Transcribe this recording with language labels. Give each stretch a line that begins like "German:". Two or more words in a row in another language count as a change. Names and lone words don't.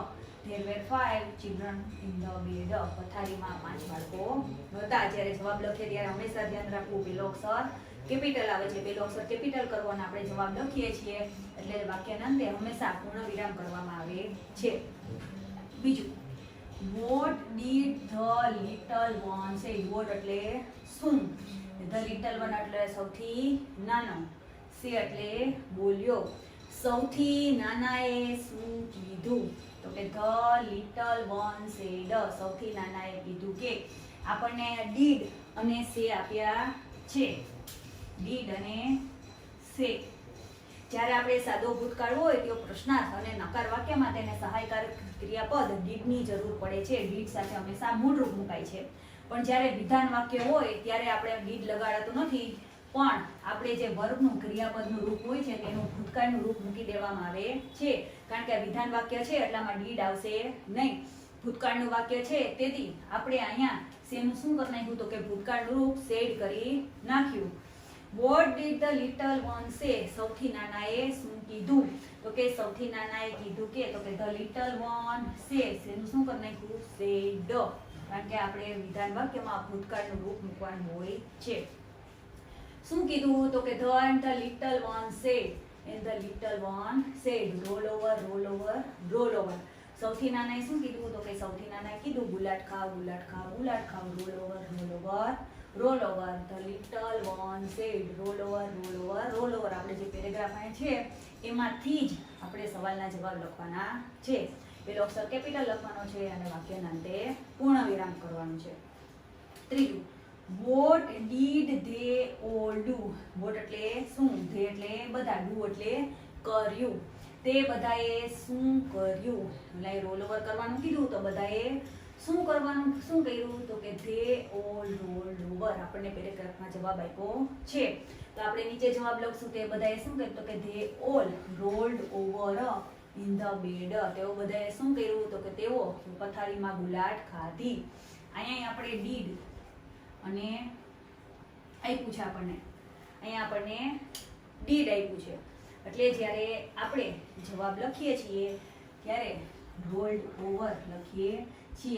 English: there were 5 children in the bed,
Gujarati: પથારીમાં 5 બાળકો હતા. જ્યારે જવાબ લખીએ ત્યારે હંમેશા ધ્યાન રાખવું પેલો અક્ષર કેપિટલ આવે છે, પેલો અક્ષર કેપિટલ કરવો અને આપણે જવાબ લખીએ છીએ એટલે વાક્યના અંતે હંમેશા પૂર્ણ વિરામ કરવામાં આવે છે. બીજું,
English: what did the little one say.
Gujarati: what એટલે શું,
English: the little one
Gujarati: એટલે સૌથી નાનો, say એટલે બોલ્યો, સૌથી નાનાએ શું કીધું, તો કે
English: the little one said,
Gujarati: સૌથી નાનાએ કીધું કે. આપણને did અને say આપ્યા છે, did અને say. જ્યારે આપણે સાદો ભૂતકાળ હોય તો પ્રશ્નાર્થ અને નકાર વાક્યમાં તેને સહાયકારક ક્રિયાપદ did ની જરૂર પડે છે. did સાથે હંમેશા મૂળ રૂપ મુકાય છે. પણ જ્યારે વિધાન વાક્ય હોય ત્યારે આપણે did લગાડતું નથી, પણ આપણે જે વર્બનું ક્રિયાપદનું રૂપ હોય છે તેનું ભૂતકાળનું રૂપ મૂકી દેવામાં આવે છે. કારણ કે વિધાન વાક્ય છે એટલામાં did આવશે નહીં, ભૂતકાળનું વાક્ય છે તેથી આપણે અહીંયા સેનું શું કરી નાખ્યું, તો કે ભૂતકાળનું રૂપ said કરી નાખ્યું.
English: What did the little one say,
Gujarati: સૌથી નાનાએ શું કીધું, તો કે સૌથી નાનાએ કીધું કે, તો કે
English: the little one said,
Gujarati: સેનું શું કરી નાખ્યું, said. કારણ કે આપણે વિધાન વાક્યમાં ભૂતકાળનું રૂપ મૂકવાનું હોય છે. શું કીધું, તો કે
English: the little one said, and the little one said, roll over, roll over, roll over.
Gujarati: સૌથી નાનાએ શું કીધું, તો કે સૌથી નાનાએ કીધું ગુલાટ ખાવ, ગુલાટ ખાવ, ગુલાટ ખાવ,
English: roll over, roll over, roll over. the little one said, roll over, roll over, roll over.
Gujarati: આપણે જે પેરેગ્રાફ અહીં છે એમાંથી જ આપણે સવાલના જવાબ લખવાના છે. પેલો અક્ષર કેપિટલ લખવાનો છે અને વાક્યના અંતે પૂર્ણ વિરામ કરવાનું છે. ત્રીજું,
English: what did they all do.
Gujarati: what એટલે શું, they એટલે બધા, do એટલે કર્યું, તે બધાએ શું કર્યું. એટલે
English: roll over
Gujarati: કરવાનું કીધું તો બધાએ શું કરવાનું, શું કર્યું, તો કે
English: they all rolled over.
Gujarati: આપણને પેરેગ્રાફમાં જવાબ આપ્યો છે તો આપણે નીચે જવાબ લખશું તે બધાએ શું કર્યું, તો કે
English: they all rolled over in the bed.
Gujarati: તેઓ બધાએ શું કર્યું તો કે તેઓ પથારીમાં ગુલાટ ખાધી. અહીંયા આપણે ડીડ અને આપ્યું છે આપણને, અહીંયા આપણને ડીડ આપ્યું છે. એટલે જ્યારે આપણે જવાબ લખીએ છીએ ત્યારે
English: rolled over
Gujarati: લખીએ છીએ.